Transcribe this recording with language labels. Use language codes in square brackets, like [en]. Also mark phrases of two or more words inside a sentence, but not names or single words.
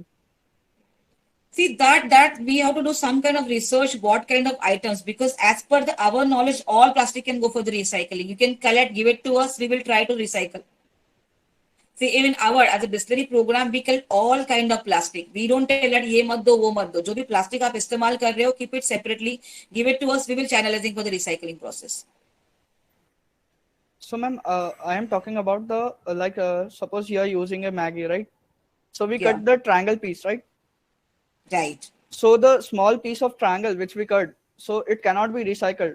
[en] See, that we have to do some kind of research, what kind of items, because as per our knowledge, all plastic can go for the recycling. You can collect, give it to us, we will try to recycle. See, even as a Bisleri program, we collect all kind of plastic. We don't tell that [hi] ये मत दो, वो मत दो. जो भी प्लास्टिक आप इस्तेमाल कर रहे हो, [en] keep it separately, give it to us, we will channelizing for the recycling process. So ma'am, I am talking about the, suppose you are using a Maggie, right? So we cut the triangle piece, right? Right. So the small piece of triangle which we cut, so it cannot be recycled.